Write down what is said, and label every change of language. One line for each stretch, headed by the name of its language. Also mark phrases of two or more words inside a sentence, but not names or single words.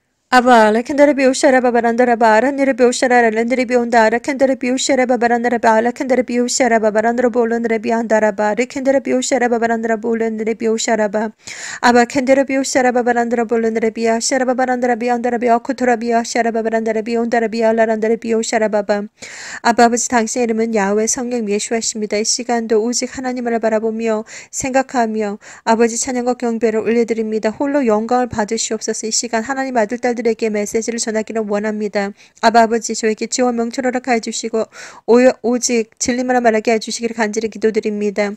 Korean: Aba, la kendere bi ushara babarandara ba, ranere bi ushara, rendere bi undara, kendere bi ushara babarandara ba, la kendere bi ushara babarandara bolendere bi andara ba, re kendere bi ushara babarandara bolendere bi ushara ba, aba kendere bi ushara babarandara bolendere bi ushara babarandara bi andara bi akutura bi ushara babarandara bi undara bi allarandara bi ushara baba. 아버지 당신의 이름은 야훼 성령 예수하십니다. 이 시간도 오직 하나님을 바라보며 생각하며 아버지 찬양과 경배를 올려드립니다. 홀로 영광을 받으시옵소서. 이 시간 하나님 아들 딸들에게 메시지를 전하기를 원합니다. 아버지 저에게 지원 명철 허락하여 주시고 오직 진리만 말하게 해주시기를 간절히 기도드립니다.